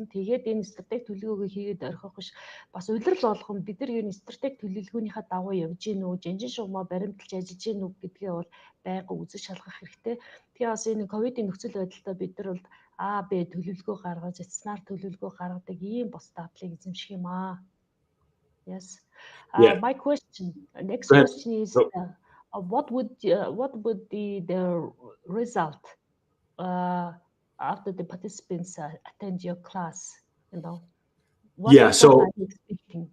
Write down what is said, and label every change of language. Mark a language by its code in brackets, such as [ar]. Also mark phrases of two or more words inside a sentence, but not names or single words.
[mn] Тэгээд энэ стратеги төлөвлөгөөгөө хийгээд орхих биш бас улирал болгоно. Бид нар энэ стратеги төлөвлөгөөнийхөө дагуу явж гин үү, жанжин шуумаа баримталж ажиллаж гин үү гэдгээ бол байнга үзэж шалгах хэрэгтэй. Тэгээ бас энэ ковидын нөхцөл байдалтай бид нар бол А, Б төлөвлөгөө гаргаж, стационар төлөвлөгөө гаргадаг ийм бос дадлыг эзэмших юм аа. [en] Yes. My next question is, what would be the result after the participants attend your class? What Yeah. So are you expecting? Yes.